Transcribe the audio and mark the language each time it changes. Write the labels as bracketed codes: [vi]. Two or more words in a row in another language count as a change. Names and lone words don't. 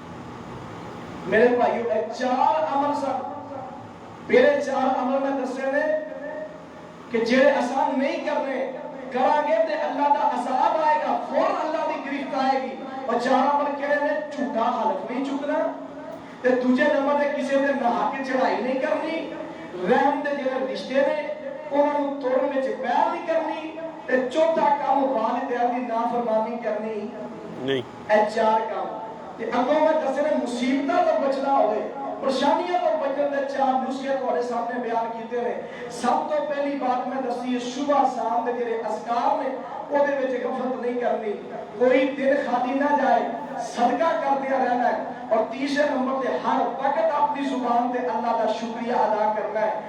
[pa] میرے بھائیو 4 عمل سن میرے 4 عمل میں دسے نے کہ جڑے آسان نہیں کرنے کریں گے تے اللہ دا عذاب آئے گا، فوراً اللہ دی گرفت آئے گی۔ اور 4 عمل کہڑے نے؟ جھوٹا حلف نہیں چکنا، تے دوجے نمبر تے کسی دے نہا کے چڑھائی نہیں کرنی، رحم دے جڑے رشتے نے انہاں نوں توڑن وچ پہل نہیں کرنی، تے چوتھا کام والدین دی نافرمانی کرنی نہیں۔ اے 4 کام تے اگوں میں دسے نے مصیبتاں تو بچنا ہوئے، پریشانیاں تو بچن دے 4 نسخے تہاڈے سامنے بیان کیتے نے۔ سب تو پہلی بات میں دسی ہے صبح شام دے جڑے اذکار نے اودے وچ غفلت نہیں کرنی، کوئی دن خالی نہ جائے، صدقہ کرتے رہنا ہے۔ [ur] اور تیسرے نمبر تے ہر وقت اپنی زبان تے اللہ کا شکریہ ادا کرنا ہے۔